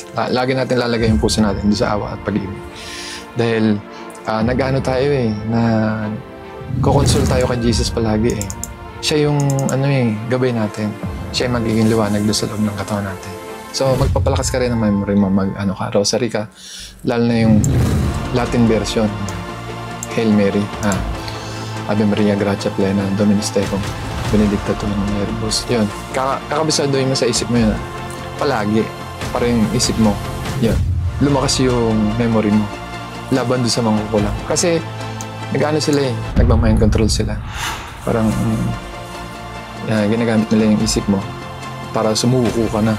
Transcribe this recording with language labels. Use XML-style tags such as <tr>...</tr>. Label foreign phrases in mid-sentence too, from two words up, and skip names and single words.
<tl>Lagi natin lalagay yung puso natin doon sa awa at pag-ibig. Dahil nag-ano tayo na kukonsult tayo kay Jesus palagi eh. Siya yung gabay natin. Siya yung magiging liwanag doon sa loob ng katawan natin. So, magpapalakas ka rin ng memory mo, rosary ka. Lalo na yung</tl> <en>Latin version. Hail Mary,</en> <la>Ave Maria, Gratia Plena, Dominus Tecum, Benedicta tu mulieribus.</la> <tl>Yun, kakabisadoy mo sa isip mo yun. Palagi, para yung isip mo. Yun, lumakas yung memory mo. Laban doon sa mangkukulam. Kasi, sila nagmamind control sila. Parang, ginagamit nila yung isip mo para sumuko ka na.</tl>